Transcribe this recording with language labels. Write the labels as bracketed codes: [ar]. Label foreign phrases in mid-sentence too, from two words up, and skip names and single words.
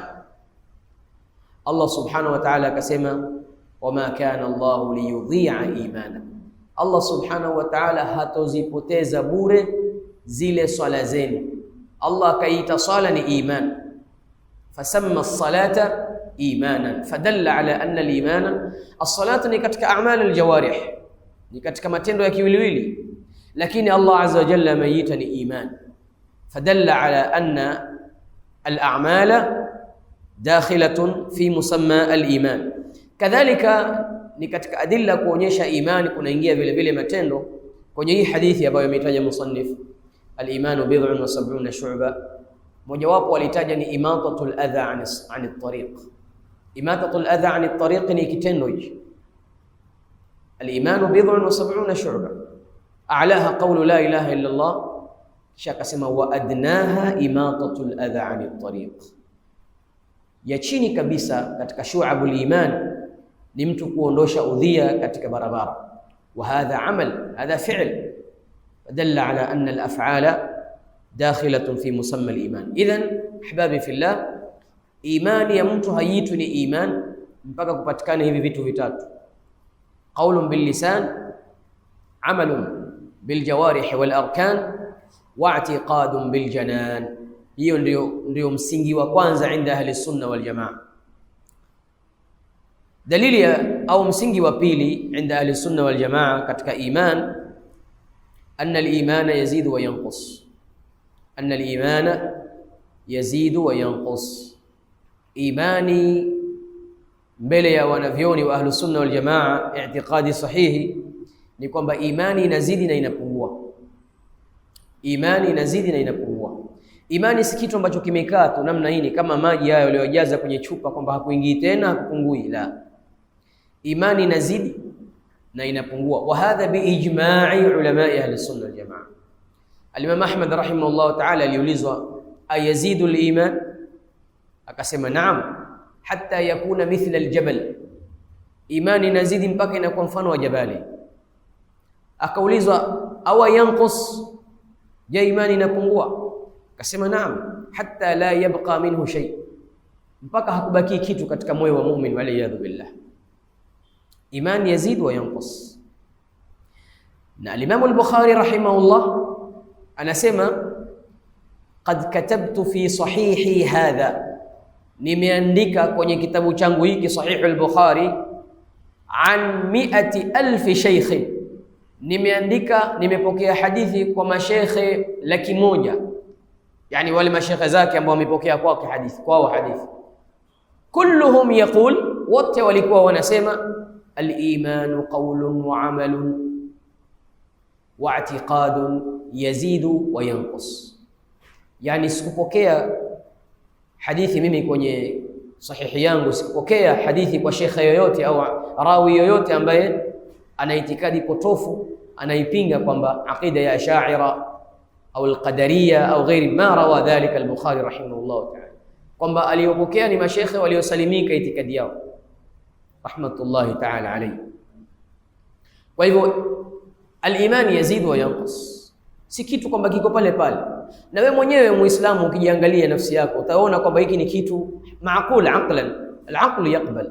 [ar] Allah سبحانه وتعالى akasema, وما كان الله ليضيع إيمانكم, الله سبحانه وتعالى [sw] hatozipoteza bure zile swala zenu. Allah akaita swala ni iman, [ar] فسمى الصلاة إيمانا فدل على أن الإيمان الصلاة [sw] ni katika [ar] أعمال الجوارح, [sw] ni katika matendo ya kiwiliwili, lakini Allah [ar] عز وجل [sw] ameita ni iman, [ar] فدل على أن الأعمال داخلة في مسمى الإيمان. [sw] Kadhalika ni katika adilla kuonyesha imani kunaingia vile vile matendo kwenye hii hadithi ambayo imetaja musannif, [ar] الإيمان بضع وسبعون شعبة. [sw] Mojawapo alitaja ni [ar] إماطة الأذى عن الطريق. إماطة الأذى عن الطريق [sw] ni kitendo hichi. [ar] الإيمان بضع وسبعون شعبة أعلاها قول لا إله إلا الله, [sw] kisha akasema [ar] وأدناها إماطة الأذى عن الطريق. [sw] Ya chini kabisa katika [ar] شعب الإيمان [sw] ni mtu kuondosha udhia katika barabara, [ar] وهذا عمل هذا فعل دل على أن الأفعال داخلة في مسمى الإيمان. إذن أحبابي في الله, [sw] imani ya mtu haiitwi ni iman mpaka kupatikana hivi vitu vitatu: [ar] قول باللسان عمل بالجوارح والأركان واعتقاد بالجنان. [sw] Hiyo ndio msingi wa kwanza [ar] عند أهل السنة والجماعة. [sw] Dalili au msingi wa pili [ar] عند أهل السنة والجماعة [sw] katika iman, [ar] أن الإيمان يزيد وينقص. أن الإيمان يزيد وينقص. [sw] Imani mbele ya wanavyoni wa [ar] أهل السنة والجماعة, [sw] i'tiqadi sahihi ni kwamba imani inazidi na inapungua. Imani inazidi na inapungua. Imani si kitu ambacho kimekaa tu namna hii kama maji hayo yaliyojaza kwenye chupa kwamba hakuingii tena hakupungui, la. Imani inazidi na inapungua, [ar] وهذا بإجماع علماء أهل السنة والجماعة. [sw] Al-Imam Ahmad [ar] رحمه الله تعالى [sw] aliulizwa, [ar] أيزيد الإيمان? [sw] Akasema naam, [ar] حتى يكون مثل الجبل, [sw] imani inazidi mpaka inakuwa mfano wa jabali. Akaulizwa, [ar] أو ينقص, [sw] je, imani inapungua? Akasema naam, [ar] حتى لا يبقى منه شيء, [sw] mpaka hakubaki kitu katika moyo wa mu'min, [ar] والعياذ بالله. إيمان يزيد وينقص. [sw] Na al-Imam al-Bukhari rahimahullah anasema, [ar] قد كتبت في صحيحي هذا, [sw] nimeandika kwenye kitabu changu hiki Sahih al-Bukhari, [ar] عن 100,000 شيخ, [sw] nimepokea hadithi kwa mashekhe 100,000, yani wale mashekhe zake ambao wamepokea kwake hadithi, [ar] كلهم يقول, [sw] wote walikuwa wanasema [ar] الإيمان قول وعمل واعتقاد يزيد وينقص. [sw] Yani sikupokea hadithi mimi kwenye sahihi yangu, sikupokea hadithi kwa shekhe yoyote au rawi yoyote ambaye ana itikadi potofu, anaipinga kwamba aqida ya Ash'ari au al-Qadariyya au [ar] غير ما روى ذلك [sw] al-Bukhari [ar] رحمه الله تعالى, [sw] kwamba aliyopokea ni mashekhe waliosalimika itikadi yao [ar] رحمة الله تعالى عليه. [sw] Kwa hivyo [ar] الإيمان يزيد وينقص, [sw] si kitu kwamba kiko pale pale. Na wewe mwenyewe Muislamu ukijiangalia nafsi yako utaona kwamba hiki ni kitu [ar] معقول عقلا العقل يقبل.